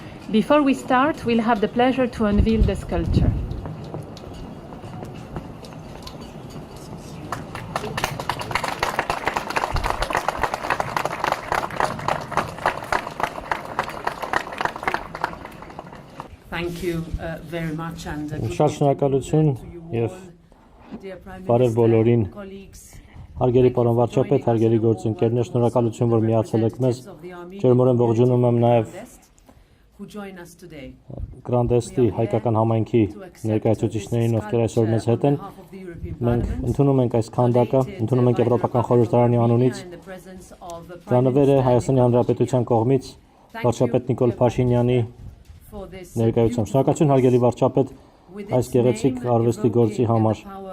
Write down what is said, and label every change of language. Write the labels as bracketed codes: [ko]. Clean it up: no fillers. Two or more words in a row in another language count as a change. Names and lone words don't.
[en] Before we start, we'll have the pleasure to unveil the sculpture. Thank you very much and [hy] Շատ շնորհակալություն եւ բարև բոլորին։ Հարգելի պարոն վարչապետ, հարգելի գործընկերներ, շնորհակալություն, որ միացել եք մեզ։ Ջերմորեն ողջունում եմ նաեւ Grandesti հայկական համայնքի ներկայացուցիչներին, ովքեր այսօր մեզ հետ են։ Մենք ընդունում ենք այս քանդակը, ընդունում ենք Եվրոպական խորհրդարանի անունից։ Դա նվեր է Հայաստանի Հանրապետության կողմից վարչապետ Նիկոլ Փաշինյանի ներկայությամբ։ Շնորհակալություն հարգելի վարչապետ այս գեղեցիկ արվեստի գործի համար։